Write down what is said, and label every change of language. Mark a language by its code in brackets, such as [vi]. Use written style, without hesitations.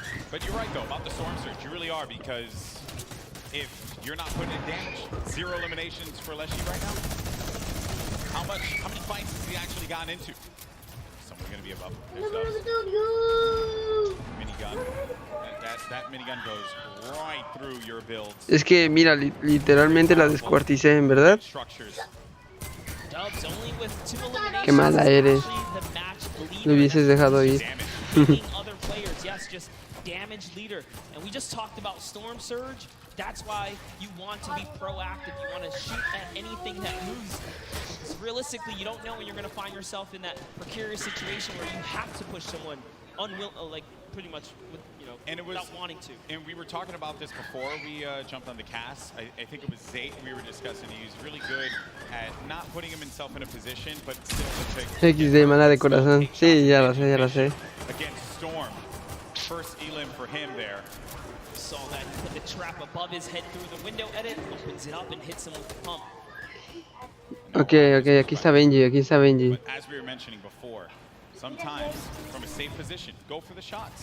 [en] But you're right, though, about the Storm Surge. You really are, because if you're not putting in damage, 0 eliminations for Leshy right now. How many fights has he actually gotten into? Someone's going to be above him. There's Dubs. Minigun. That minigun goes right through your builds. [es] Es que, mira, literalmente la descuarticé, en verdad. [en] Dubs only with 2 eliminations. [es] Qué mala eres. Lo hubieses dejado ir. [en] Other players, yes, just damage leader. And we just talked about Storm Surge. That's why you want to be proactive. You want to shoot at anything that moves. Because realistically, you don't know when you're going to find yourself in that precarious situation where you have to push someone like pretty much with, without wanting to. And we were talking about this before we jumped on the cast. I think it was Zayt we were discussing. He's really good at not putting himself in a position, but still to take [es] XD, mala de corazón. Sí, ya lo sé, ya lo sé. [en] against Storm. First elim for him there. Saw that he put the trap above his head through the window edit, opens it up and hits him with the pump. [es] Ok, aquí está Benji, aquí está Benji. [en] But as we were mentioning before, sometimes from a safe position, go for the shots.